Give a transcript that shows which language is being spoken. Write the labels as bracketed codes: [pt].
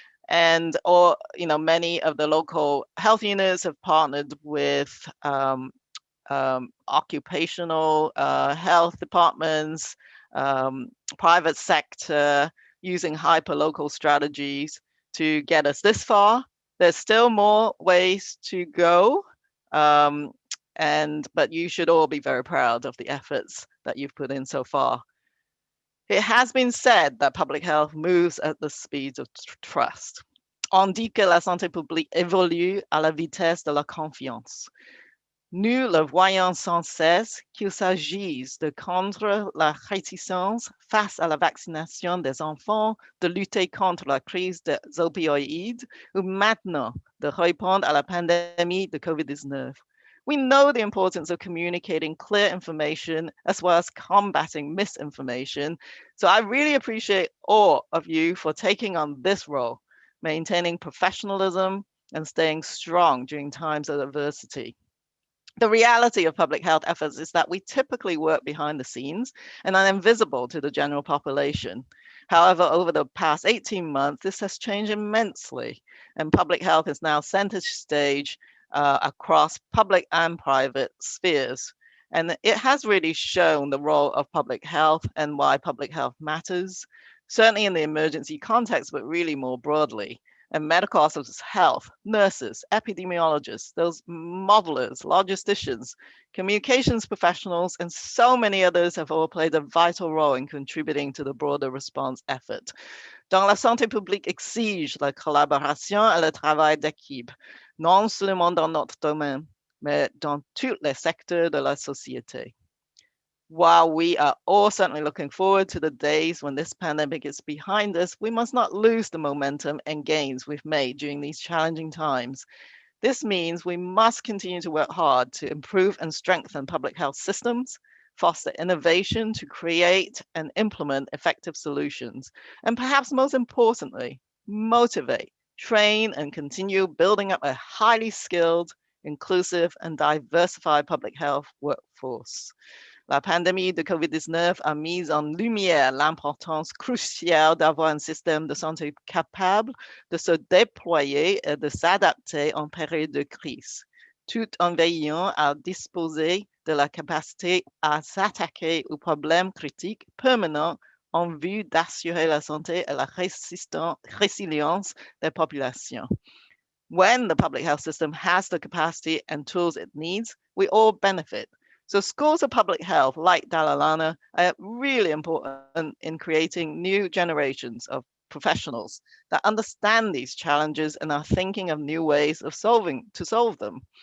[en] And many of the local health units have partnered with occupational health departments, private sector, using hyper-local strategies to get us this far. There's still more ways to go, but you should all be very proud of the efforts that you've put in so far. It has been said that public health moves at the speed of trust. [fr] On dit que la santé publique évolue à la vitesse de la confiance. Nous le voyons sans cesse qu'il s'agisse de contre la réticence face à la vaccination des enfants, de lutter contre la crise des opioïdes ou maintenant de répondre à la pandémie de COVID-19. [en] We know the importance of communicating clear information as well as combating misinformation. So I really appreciate all of you for taking on this role, maintaining professionalism and staying strong during times of adversity. The reality of public health efforts is that we typically work behind the scenes and are invisible to the general population. However, over the past 18 months, this has changed immensely, and public health is now center stage across public and private spheres. And it has really shown the role of public health and why public health matters, certainly in the emergency context, but really more broadly. And medical officers, health, nurses, epidemiologists, those modelers, logisticians, communications professionals, and so many others have all played a vital role in contributing to the broader response effort. [fr] Donc, la santé publique exige la collaboration et le travail d'équipe, non seulement dans notre domaine, mais dans tous les secteurs de la société. [en] While we are all certainly looking forward to the days when this pandemic is behind us, we must not lose the momentum and gains we've made during these challenging times. This means we must continue to work hard to improve and strengthen public health systems, foster innovation to create and implement effective solutions, and perhaps most importantly, motivate, train, and continue building up a highly skilled, inclusive, and diversified public health workforce. [fr] La pandémie de COVID-19 a mis en lumière l'importance cruciale d'avoir un système de santé capable de se déployer et de s'adapter en période de crise, tout en veillant à disposer de la capacité à s'attaquer aux problèmes critiques permanents en vue d'assurer la santé et la résilience des populations. [en] When the public health system has the capacity and tools it needs, we all benefit. So schools of public health, like Dalla, are really important in creating new generations of professionals that understand these challenges and are thinking of new ways of solve them.